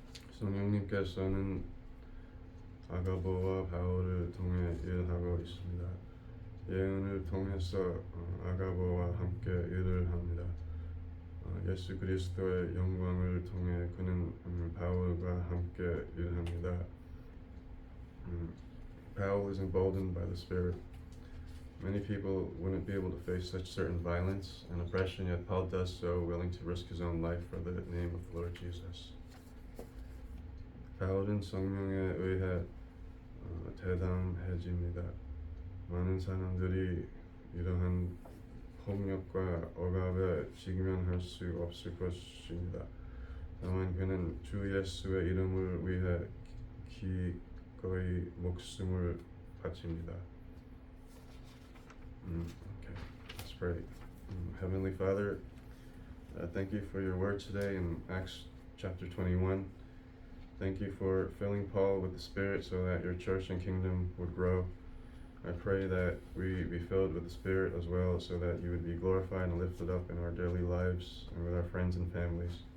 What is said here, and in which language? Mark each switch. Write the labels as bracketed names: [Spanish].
[Korean] 성령님께서는 아가보와 바울을 통해 일하고 있습니다. 예언을 통해서 아가보와 함께 일을 합니다. 예수 그리스도의 영광을 통해 그는 바울과 함께 일합니다. [English] Paul is emboldened by the Spirit. Many people wouldn't be able to face such certain violence and oppression, yet Paul does so, willing to risk his own life for the name of the Lord Jesus. [Korean] 바울은 성령에 의해 대담해집니다. 많은 사람들이 이러한 폭력과 억압에 직면할 수 없을 것입니다. 다만 그는 주 예수의 이름을 위해 기꺼이 목숨을 바칩니다. [English] Okay, let's pray. Heavenly Father, thank you for your word today in Acts chapter 21. Thank you for filling Paul with the Spirit so that your church and kingdom would grow. I pray that we be filled with the Spirit as well, so that you would be glorified and lifted up in our daily lives and with our friends and families.